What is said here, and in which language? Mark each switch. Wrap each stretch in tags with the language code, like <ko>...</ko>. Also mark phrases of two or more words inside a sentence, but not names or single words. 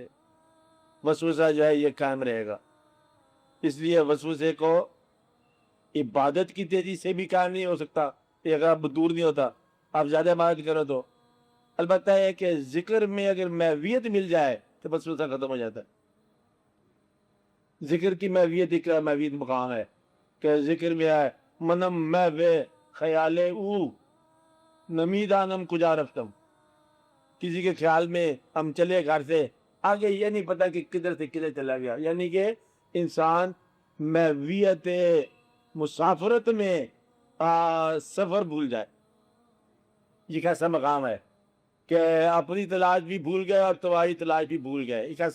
<ur>وسوسہ جو ہے یہ قائم رہے گا. اس لیے وسوسے کو عبادت کی تیزی سے بھی قائم نہیں ہو سکتا. یہ اگر آپ دور نہیں ہوتا، آپ زیادہ عبادت کرو تو. البتہ ہے کہ ذکر میں اگر محویت مل جائے تو وسوسہ ختم ہو جاتا ہے. ذکر کی محویت ایک محویت مقام ہے کہ ذکر میں ہے</ur> <fa>منم محو خیال او نمیدانم کجا رفتم.</fa> <ur>کسی کے خیال میں ہم چلے گھر سے آگے یہ نہیں پتا کہ کدھر سے کدھر چلا گیا. یعنی کہ انسان محویت مسافرت میں سفر بھول جائے. یہ کیسا مقام ہے کہ اپنی تلاش بھی بھول گئے اور تمہاری تلاش بھی بھول گئے.</ur>